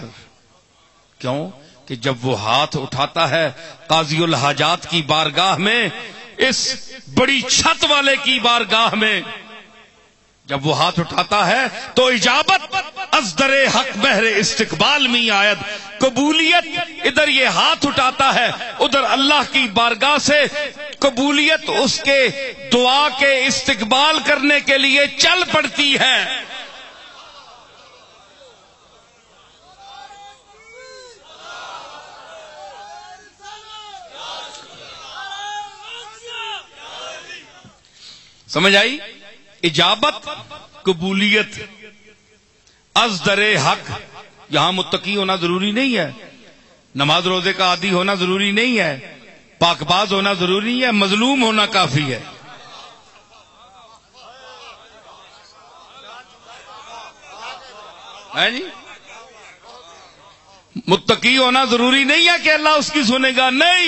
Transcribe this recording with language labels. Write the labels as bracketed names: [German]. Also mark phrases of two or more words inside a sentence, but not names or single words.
[Urdu] کیوں کہ جب وہ ہاتھ اٹھاتا ہے قاضی الحاجات کی بارگاہ میں، اس بڑی چھت والے کی بارگاہ میں، جب وہ ہاتھ اٹھاتا ہے تو [Persian] اجابت از در حق بہر استقبال می آید، [Urdu] قبولیت ادھر یہ ہاتھ اٹھاتا ہے، ادھر اللہ کی بارگاہ سے قبولیت اس کے دعا کے استقبال کرنے کے لیے چل پڑتی ہے۔ سمجھ آئی؟ اجابت، قبولیت، [Persian] از در حق۔ [Urdu] یہاں متقی ہونا ضروری نہیں ہے، نماز روزے کا عادی ہونا ضروری نہیں ہے، پاک باز ہونا ضروری نہیں ہے، مظلوم ہونا کافی ہے۔ جی متقی ہونا ضروری نہیں ہے کہ اللہ اس کی سنے گا، نہیں۔